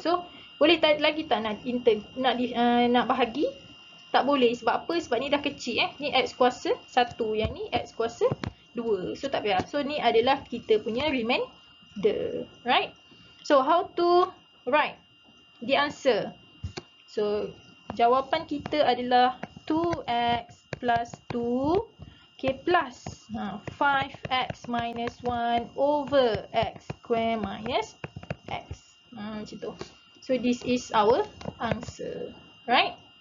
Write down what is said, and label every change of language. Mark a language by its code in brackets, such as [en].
[ms] So boleh lagi tak nak bahagi? Tak boleh. Sebab apa? Sebab ni dah kecil Ni x kuasa 1. Yang ni x kuasa 2. So tak payah. So ni adalah kita punya remainder. [en] Right? So how to write the answer? [ms] So jawapan kita adalah 2x plus 2. [en] Okay, plus 5x minus 1 over x square minus x. [ms] Macam tu. [en] So this is our answer. Right?